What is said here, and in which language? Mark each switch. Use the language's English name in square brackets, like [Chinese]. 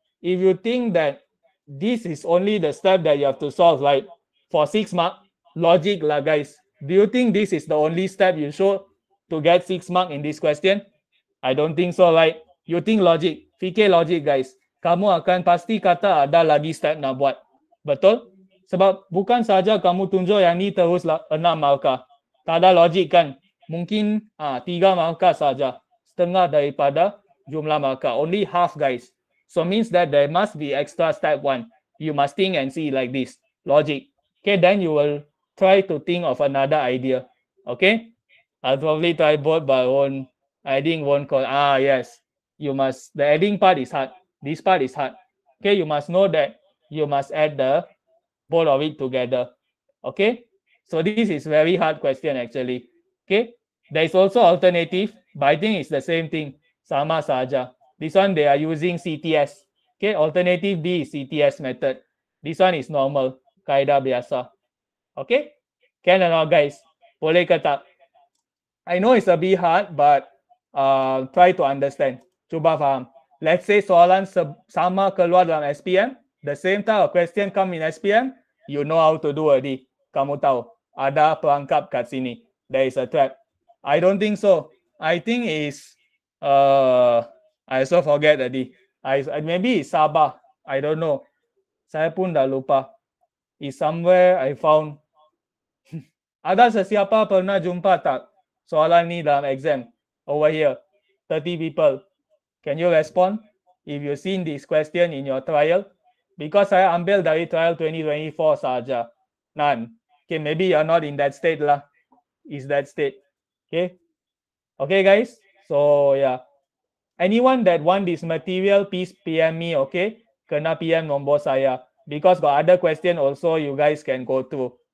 [English] If you think that this is only the step that you have to solve, right? For 6 mark, logic lah, guys. Do you think this is the only step you show to get 6 mark in this question? I don't think so, right? You think logic, [Malay] fikir logic, [English] guys. [Malay] Kamu akan pasti kata ada lagi step nak buat. Betul? Sebab bukan saja kamu tunjuk yang ni terus 6 markah. Tak ada logik kan? Mungkin 3 markah saja. Setengah daripada jumlah markah. [English] Only half, guys. So means that there must be extra step 1. You must think and see like this. Logic. Okay, then you will try to think of another idea. Okay? I'll probably try both, but adding won't call. Yes. You must, the adding part is hard. This part is hard. Okay, you must know that you must add the both of it together. Okay? So this is very hard question actually. Okay? There is also alternative, but I think it's the same thing. [Malay] Sama saja. [English] This one they are using CTS. Okay, alternative B is CTS method. This one is normal, [Malay] kaedah biasa. [English] Okay? Can or not, guys? [Malay] Boleh ke tak? [English] I know it's a bit hard, but try to understand. [Malay] Cuba faham. [English] Let's say [Malay] soalan sama keluar dalam SPM, [English] the same type of question come in SPM, you know how to do already. [Malay] Kamu tahu, ada perangkap kat sini. [English] There is a trap. I don't think so. I think it's I also forget already. Maybe it's Sabah. I don't know. [Malay] Saya pun dah lupa. [English] It's somewhere I found. [Malay] Ada sesiapa pernah jumpa tak? soalan ni dalam exam [English] over here? 30 people. Can you respond if you've seen this question in your trial? [Malay] Because saya ambil dari trial 2024 saja. [English] None. Okay, maybe you're not in that state lah. Is that state. Okay. Okay, guys. So yeah. Anyone that want this material, please PM me, okay? [Malay] Kena PM nombor saya. [English] Because got other question also you guys can go through.